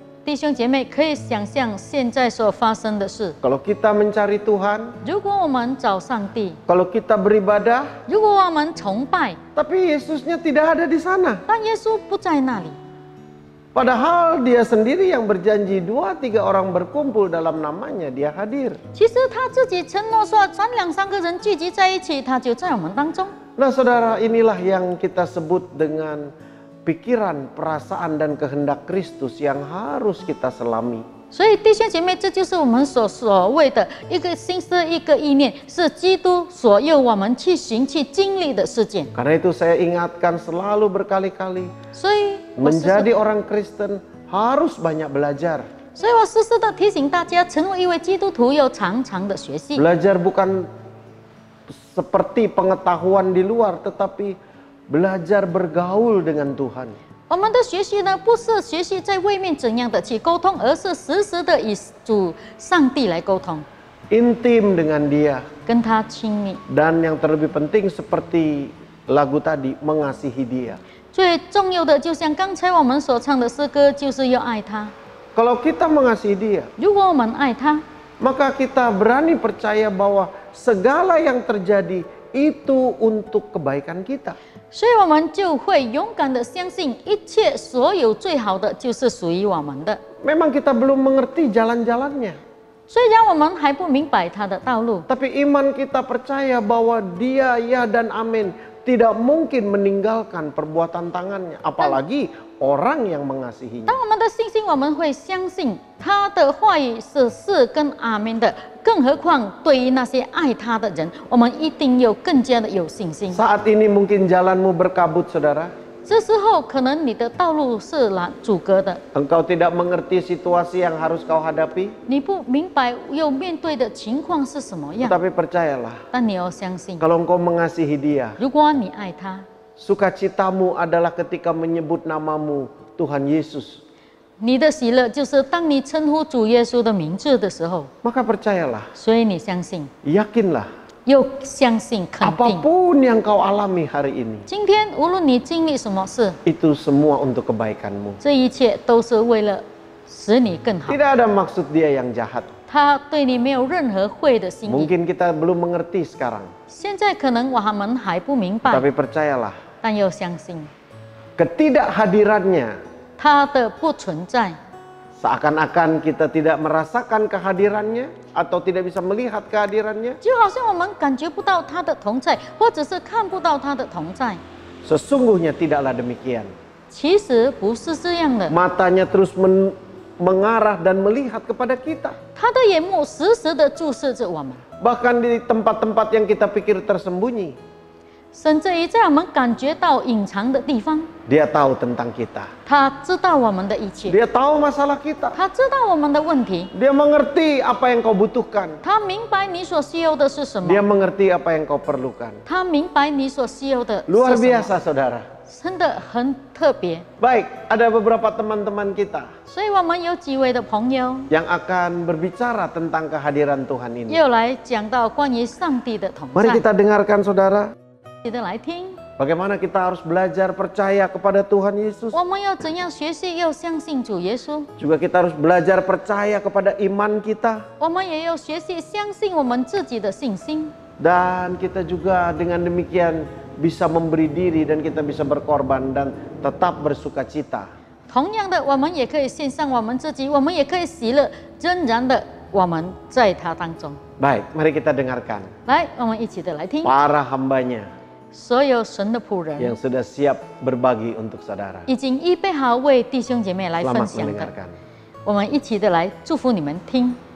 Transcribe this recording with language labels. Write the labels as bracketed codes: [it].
[zh] 弟兄姐妹可以想象现在所发生的事。 [id] Kalau kita mencari Tuhan, [zh] 如果我们找上帝， [id] kalau kita beribadah, [zh] 如果我们崇拜， [id] tapi Yesusnya tidak ada di sana. [zh] 但耶稣不在那里。 [id] Padahal dia sendiri yang berjanji 2-3 orang berkumpul dalam namanya, dia hadir. [zh] 其实他自己承诺说，3、2、3个人聚集在一起，他就在我们当中。 [id] Nah saudara, inilah yang kita sebut dengan pikiran, perasaan, dan kehendak Kristus yang harus kita selami. [zh] 所以弟兄姐妹，这就是我们所谓的一个心思、一个意念，是基督所诱我们去行、去经历的事件。 [id] Karena itu saya ingatkan selalu berkali-kali, [zh] 所以我时 [id] menjadi orang Kristen harus banyak belajar. [zh] 时的提醒大家，成为一位基督徒要常常的学习。 [id] Belajar bukan seperti pengetahuan di luar, tetapi belajar bergaul dengan Tuhan. [zh] 我们的学习呢，不是学习在外面怎样的去沟通，而是时时的与主上帝来沟通， [id] Intim dengan dia. [zh] 跟他亲密。 [id] Dan yang terlebih penting seperti lagu tadi, mengasihi dia. [zh] 最重要的，就像刚才我们所唱的诗歌，就是要爱他。 [id] Kalau kita mengasihi dia, [zh] 如果我们爱他， [id] maka kita berani percaya bahwa segala yang terjadi itu untuk kebaikan kita. [zh] 所以我们就会勇敢的相信，一切所有最好的就是属于我们的。 [id] Memang kita belum mengerti jalan-jalannya, [zh] 虽然我们还不明白他的道路， [id] tapi iman kita percaya bahwa dia ya dan amin tidak mungkin meninggalkan perbuatan tangannya, apalagi orang yang mengasihinya. [zh] 当我们的信心，我们会相信他的话语是跟阿门的。更何况对于那些爱他的人，我们一定要更加的有信心。 [id] Saat ini mungkin jalanmu berkabut, saudara. [zh] 这时候可能你的道路是阻隔的， [id] Engkau tidak mengerti situasi yang harus kau hadapi, [zh] 你不明白要面对的情况是什么样。 [id] tetapi percayalah, [zh] 但你要相信， [id] kalau engkau mengasihi dia, [zh] 如果你爱他， [id] sukacitamu adalah ketika menyebut namamu Tuhan Yesus. [zh] 你的喜乐就是当你称呼主耶稣的名字的时候。 [id] Maka percayalah, [zh] 所以你相信， [id] yakinlah, [zh] 又相信，肯定。 [id] apapun yang kau alami hari ini, [zh] 今天无论你经历什么事， [id] itu semua untuk kebaikanmu. [zh] 这一切都是为了使你更好。 [id] Tidak ada maksud dia yang jahat. [zh] 他对你没有任何坏的心意。 [id] Mungkin kita belum mengerti sekarang, [zh] 现在可能我们还不明白， [id] tapi percayalah, [zh] 但要相信 [id] ketidakhadirannya, [zh] 他的不存在， [id] seakan-akan kita tidak merasakan kehadirannya atau tidak bisa melihat kehadirannya. [zh] 就好像我们感觉不到他的同在，或者是看不到他的同在。 [id] Sesungguhnya tidaklah demikian. [zh] 其实不是这样的， [id] Matanya terus mengarah dan melihat kepada kita. [zh] 他的眼目时时的注视着我们， [id] Bahkan di tempat-tempat yang kita pikir tersembunyi, [zh] 甚至于在我们感觉到隐藏的地方， [id] dia tahu tentang kita. [zh] 他知道我们的一切， [id] Dia tahu masalah kita. [zh] 他知道我们的问题， [id] Dia mengerti apa yang kau butuhkan. [zh] 他明白你所需要的是什么， [id] Dia mengerti apa yang kau perlukan. [zh] 他明白你所需要的是 [id] Luar [zh] 什么， [id] biasa, saudara. [zh] 真的很特别。 [id] Baik, ada beberapa teman-teman kita [zh] 所以我们有几位的朋友 [id] yang akan berbicara tentang kehadiran Tuhan ini. [zh] 又来讲到关于上帝的同 [id] Mari [zh] 在， [id] kita dengarkan, saudara. [zh] 记得来听。 [id] Bagaimana kita harus belajar percaya kepada Tuhan Yesus. [zh] 我们要怎样学习？要相信主耶稣。 [id] Juga kita harus belajar percaya kepada iman kita. [zh] 我们也要学习相信我们自己的信心。 [id] Dan kita juga dengan demikian bisa memberi diri dan kita bisa berkorban dan tetap bersuka cita. [zh] 同样的，我们也可以献上我们自己，我们也可以喜乐，仍然的我们在他当中。 [id] Baik, mari kita dengarkan [zh] 来，我们一起的来听， [id] para hambanya [zh] 所有神的仆 [id] yang [zh] 人 [id] sudah siap berbagi untuk saudara. [zh] 已经预备好为弟兄姐妹来分 [id] Selamat [zh] 享的， [id] mendengarkan. [zh] 我们一起的来祝福你们听。